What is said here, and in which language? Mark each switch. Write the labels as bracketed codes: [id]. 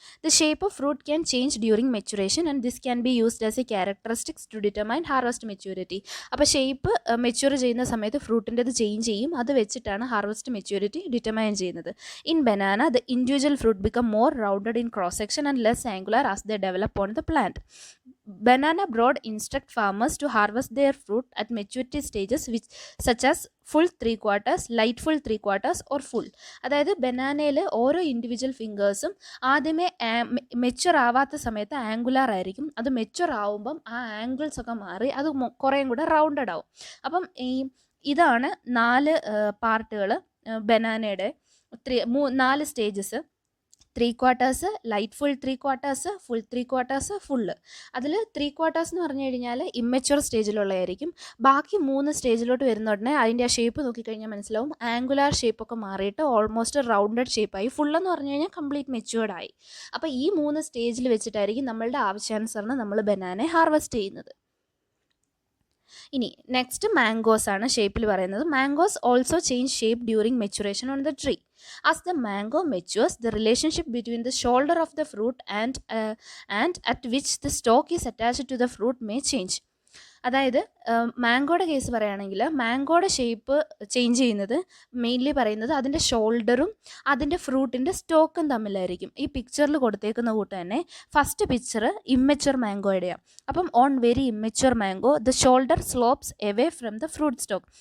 [en] The shape of fruit can change during maturation and this can be used as a characteristics to determine harvest maturity. [ml] അപ്പോൾ shape mature ചെയ്യുന്ന സമയത്ത് ഫ്രൂട്ടിൻ്റെത് change ചെയ്യും. അത് വെച്ചിട്ടാണ് harvest maturity determine ചെയ്യുന്നത്. [en] In banana the individual fruit become more rounded in cross section and less angular as the develop on the plant. Banana broad instruct farmers to harvest their fruit at maturity stages which such as full 3/4, light full 3/4 or full. [ml] അതായത് ബനാനയിൽ ഓരോ individual ഫിംഗേഴ്സും ആദ്യമേ mature ആവാത്ത സമയത്ത് angular ആയിരിക്കും. അത് mature ആവുമ്പം ആ angles ഒക്കെ മാറി അത് കുറേയും കൂടെ റൗണ്ടഡ് ആവും. അപ്പം ഇതാണ് 4 പാർട്ടുകൾ ബനാനയുടെ 4 stages. 3/4, light full 3/4, full 3/4, full. അതിൽ 3/4 എന്ന് പറഞ്ഞു കഴിഞ്ഞാൽ ഇമ്മച്വർ സ്റ്റേജിലുള്ളതായിരിക്കും. ബാക്കി 3 സ്റ്റേജിലോട്ട് വരുന്ന ഉടനെ അതിൻ്റെ ആ ഷേപ്പ് നോക്കിക്കഴിഞ്ഞാൽ മനസ്സിലാവും ആംഗുലാർ ഷേപ്പൊക്കെ മാറിയിട്ട് ഓൾമോസ്റ്റ് റൗണ്ടഡ് ഷേപ്പായി. ഫുള്ളെന്ന് പറഞ്ഞു കഴിഞ്ഞാൽ കംപ്ലീറ്റ് മെച്യൂർഡായി. അപ്പോൾ ഈ 3 സ്റ്റേജിൽ വെച്ചിട്ടായിരിക്കും നമ്മളുടെ ആവശ്യാനുസരണം നമ്മൾ ബനാനെ ഹാർവെസ്റ്റ് ചെയ്യുന്നത്. ഇനി നെക്സ്റ്റ് മാംഗോസ് ആണ് ഷേപ്പിൽ പറയുന്നത്. [en] Mangoes also change shape during maturation on the tree. As the mango matures, the relationship between the shoulder of the fruit and at which the stalk is attached to the fruit may change. [ml] അതായത് മാംഗോയുടെ case പറയുകയാണെങ്കിൽ മാംഗോയുടെ shape change ചെയ്യുന്നത് mainly പറയുന്നത് അതിൻ്റെ ഷോൾഡറും അതിൻ്റെ ഫ്രൂട്ടിൻ്റെ സ്റ്റോക്കും തമ്മിലായിരിക്കും. ഈ പിക്ചറിൽ കൊടുത്തേക്കുന്ന കൂട്ട് തന്നെ ഫസ്റ്റ് പിക്ചർ ഇമ്മച്വർ മാംഗോയുടെയാണ്. [en] അപ്പം on very immature mango the shoulder slopes away from the fruit stalk.